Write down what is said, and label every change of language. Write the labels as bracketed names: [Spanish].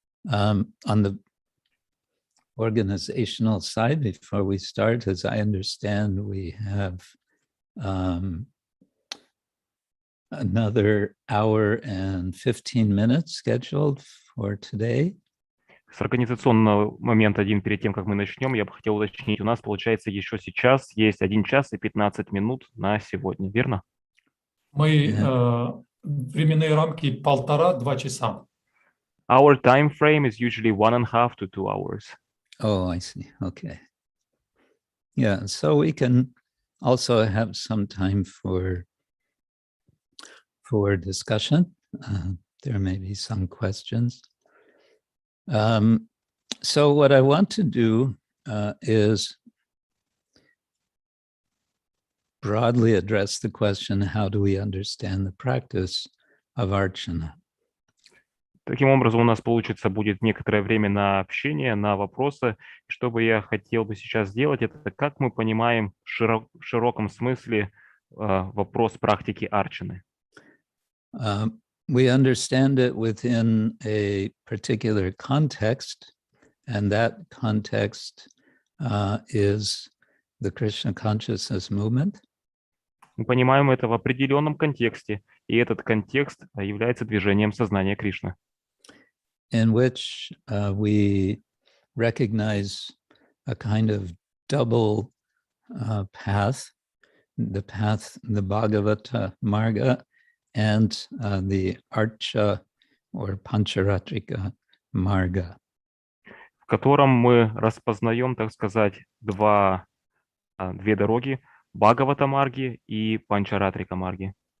[English] On the organizational side, before we start, as I understand, we have another hour and 15 minutes scheduled for today. [Russian] С организационного момента один перед тем, как мы начнем, я бы хотел уточнить, у нас получается еще сейчас есть 1 час и 15 минут на сегодня, верно? Мы временные рамки 1,5-2 часа. [English] Our time frame is usually 1.5 to 2 hours. Oh, I see. Okay. Yeah, so we can also have some time for discussion. There may be some questions. So what I want to do is broadly address the question, how do we understand the practice of Archana? [Russian] Таким образом, у нас получится будет некоторое время на общение, на вопросы. Что бы я хотел бы сейчас сделать, это как мы понимаем в широком смысле вопрос практики арчаны. [English] We understand it within a particular context, and that context is the Krishna consciousness movement. [Russian] Мы понимаем это в определенном контексте, и этот контекст является движением сознания Кришны, [English] in which we recognize a kind of double path, the Bhagavata Marga, and the Archa or Pancharatrika Marga. [Russian] в котором мы распознаем, так сказать, две дороги, Бхагавата Марги и Панчаратрика Марги.